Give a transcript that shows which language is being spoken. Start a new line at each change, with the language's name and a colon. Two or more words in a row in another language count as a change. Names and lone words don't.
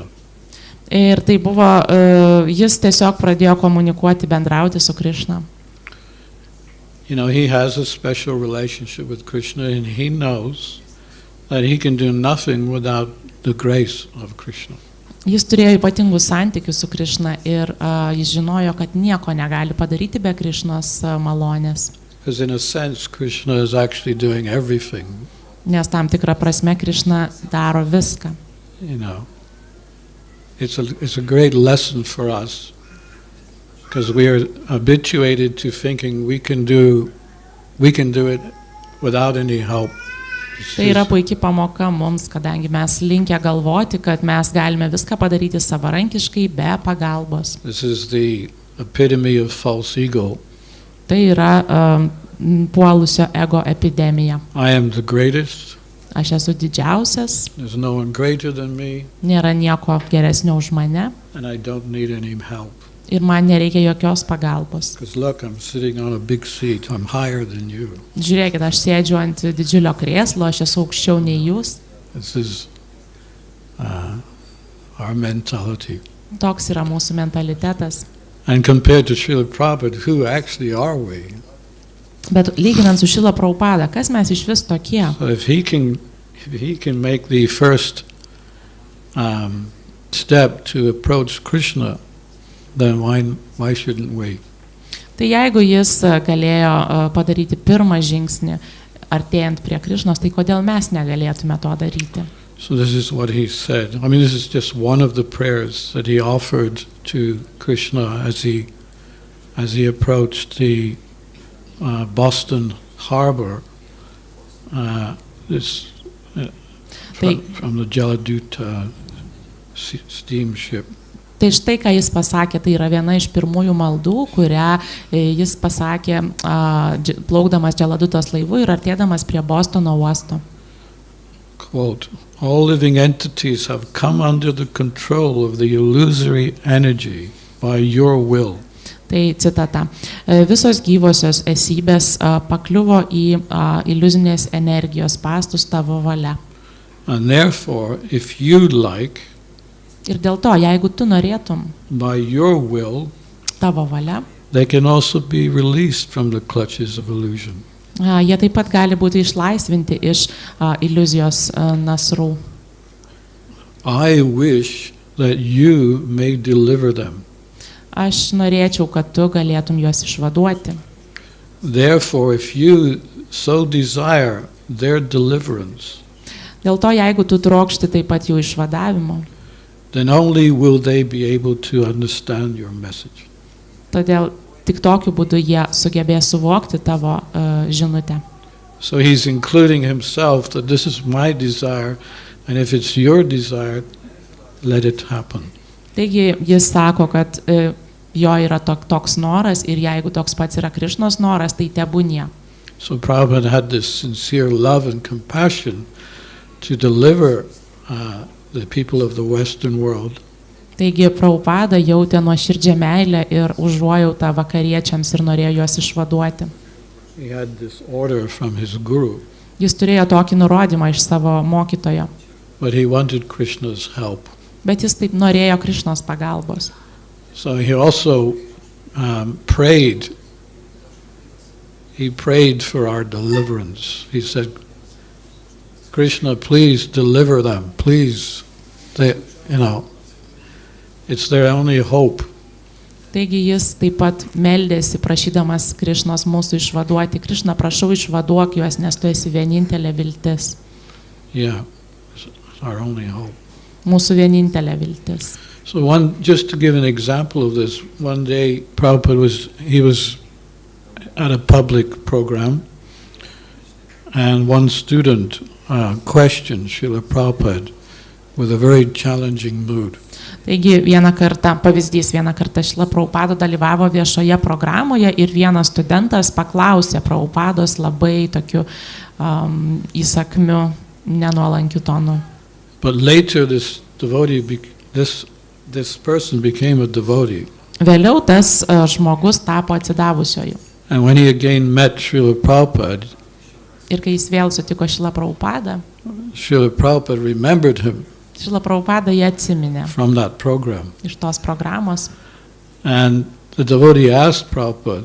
Lithuanian: Ir tai buvo, jis tiesiog pradėjo komunikuoti, bendrauti su Krišna.
English: You know, he has a special relationship with Krishna, and he knows that he can do nothing without the grace of Krishna.
Lithuanian: Jis turėjo ypatingus santykius su Krišna ir jis žinojo, kad nieko negali padaryti be Krišnos malonės.
English: Because in a sense, Krishna is actually doing everything.
Lithuanian: Nes tam tikrą prasme Krišna daro viską.
English: You know, it's a great lesson for us, because we are habituated to thinking we can do it without any help.
Lithuanian: Tai yra puikiai pamoka mums, kadangi mes linkę galvoti, kad mes galime viską padaryti savarankiškai be pagalbos.
English: This is the epitome of false ego.
Lithuanian: Tai yra puolusio ego epidemija.
English: I am the greatest.
Lithuanian: Aš esu didžiausias.
English: There's no one greater than me.
Lithuanian: Nėra nieko geresnio už mane.
English: And I don't need any help.
Lithuanian: Ir man nereikia jokios pagalbos.
English: Because look, I'm sitting on a big seat. I'm higher than you.
Lithuanian: Žiūrėkit, aš sėdžiu ant didžiulio krėslo, aš esu aukščiau nei jūs.
English: This is our mentality.
Lithuanian: Toks yra mūsų mentalitetas.
English: And compared to Šrila Prabhupada, who actually are we?
Lithuanian: Bet lyginant su Šrila Prabhupada, kas mes iš vis tokie?
English: So if he can make the first step to approach Krishna, then why shouldn't we?
Lithuanian: Tai jeigu jis galėjo padaryti pirmą žingsnį artėjant prie Krišnos, tai kodėl mes negalėtume to daryti?
English: So this is what he said. I mean, this is just one of the prayers that he offered to Krishna as he approached the Boston harbor, from the Jaladuta steamship.
Lithuanian: Tai štai, ką jis pasakė, tai yra viena iš pirmųjų maldų, kurią jis pasakė plaukdamas Jaladutos laivu ir artėdamas prie Bostono uosto.
English: Quote, all living entities have come under the control of the illusory energy by your will.
Lithuanian: Tai citata. Visos gyvosios esybės pakliuvo į iliuzinės energijos spastus tavo valia.
English: And therefore, if you like,
Lithuanian: ir dėl to, jeigu tu norėtum,
English: by your will,
Lithuanian: tavo valia,
English: they can also be released from the clutches of illusion.
Lithuanian: Jie taip pat gali būti išlaisvinti iš iliuzijos nasrų.
English: I wish that you may deliver them.
Lithuanian: Aš norėčiau, kad tu galėtum juos išvaduoti.
English: Therefore, if you so desire their deliverance,
Lithuanian: dėl to, jeigu tu trokšti taip pat jų išvadavimo,
English: then only will they be able to understand your message.
Lithuanian: Todėl tik tokiu būdu jie sugebės suvokti tavo žinutę.
English: So he's including himself that this is my desire, and if it's your desire, let it happen.
Lithuanian: Taigi jis sako, kad jo yra toks noras ir jeigu toks pats yra Krišnos noras, tai tebūnie.
English: So Prabhupada had this sincere love and compassion to deliver the people of the Western world.
Lithuanian: Taigi Prabhupada jautė nuoširdžią meilę ir užuojautą vakariečiams ir norėjo juos išvaduoti.
English: He had this order from his guru,
Lithuanian: Jis turėjo tokį nurodymą iš savo mokytojo,
English: but he wanted Krishna's help.
Lithuanian: bet jis taip norėjo Krišnos pagalbos.
English: So he also prayed. He prayed for our deliverance. He said, Krishna, please deliver them. Please, it's their only hope.
Lithuanian: Taigi jis taip pat meldėsi, prašydamas Krišnos mūsų išvaduoti. Krišna, prašau, išvaduok juos, nes tu esi vienintelė viltis.
English: Yeah, it's our only hope.
Lithuanian: Mūsų vienintelė viltis.
English: So just to give an example of this, one day Prabhupada was at a public program, and one student questioned Srila Prabhupada with a very challenging mood.
Lithuanian: Taigi vieną kartą Šrila Prabhupada dalyvavo viešoje programoje ir vienas studentas paklausė Prabhupados labai tokiu įsakmiu, nenuolankiu tonu.
English: But later this devotee, this person became a devotee.
Lithuanian: Vėliau tas žmogus tapo atsidavusioju.
English: And when he again met Srila Prabhupada,
Lithuanian: ir kai jis vėl sutiko Šrilą Prabhupadą,
English: Srila Prabhupada remembered him
Lithuanian: Šrilą Prabhupadą jį atsiminė
English: from that program.
Lithuanian: iš tos programos.
English: And the devotee asked Prabhupada,